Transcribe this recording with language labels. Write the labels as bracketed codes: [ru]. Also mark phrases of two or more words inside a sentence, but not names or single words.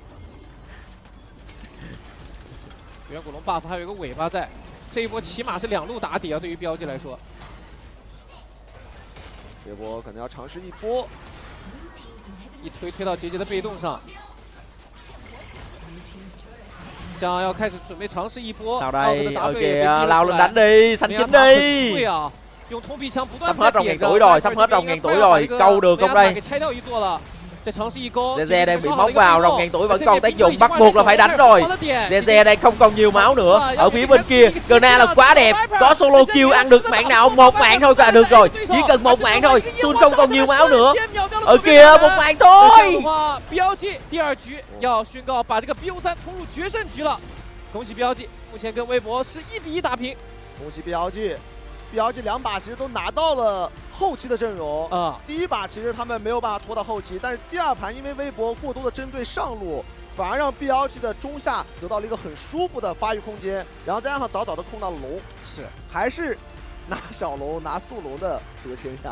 [zh] 远古龙 buff 还有一个尾巴在，这一波起码是2路打底啊，对于 BLG 来说。这波可能要尝试一波，一推到杰杰的被动上，将要开始准备尝试一波。 [vi] Sau đây, ở kìa, lao lên đánh đi, xanh chính đi. [zh] 对啊，用通臂枪不断 [vi] Sắp hết rồng ngàn tuổi rồi, sắp hết rồng ngàn tuổi rồi, câu được không đây? [zh] 给拆掉一座了。 [vi] Zeze đang bị móc vào, rồng ngàn tuổi vẫn còn tác dụng, bắt buộc là phải đánh rồi. Zeze đang không còn nhiều máu nữa. Ở phía bên kia, Gna là quá đẹp, có solo kill ăn được mạng nào, 1 mạng thôi là được rồi, chỉ cần 1 mạng thôi. Sun không còn nhiều máu nữa. Ở kia 1 mạng thôi. [zh] BLG 第2局要宣告把这个 BO3 拖入决胜局了，恭喜 BLG， 目前跟微博是1比1打平。恭喜 BLG。BLG 2把其实都拿到了后期的阵容第一把其实他们没有办法拖到后期，但是第2盘因为微博过多的针对上路，反而让 BLG 的中下得到了一个很舒服的发育空间，然后再加上早早的控到了龙，还是拿小龙拿速龙的得天下。